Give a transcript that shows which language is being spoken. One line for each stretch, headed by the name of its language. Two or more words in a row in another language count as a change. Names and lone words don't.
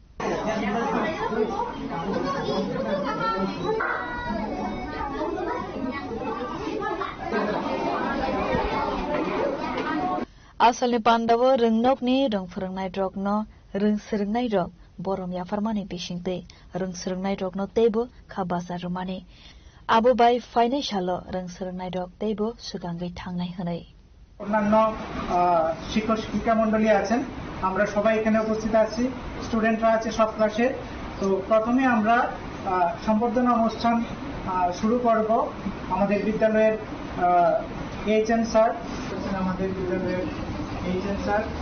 Kok Borok: Asalni Pandawa ringnok ni rong phurangnai rokno ring sringnai rok borom yafarmani bishingte rong sringnai rokno tebo khabasa rumani Abu bai financial rang sernai rok tebo sugangai thangnai hanai
Bangla: অন্যান্য শিক্ষক শিক্ষিকা মণ্ডলী আছেন আমরা সবাই এখানে উপস্থিত আছি স্টুডেন্টরা আছে সব ক্লাসে তো প্রথমে আমরা সম্বর্ধনা অনুষ্ঠান শুরু করব আমাদের বিদ্যালয়ের এইচএম স্যার আমাদের বিদ্যালয়ের এইচএম স্যার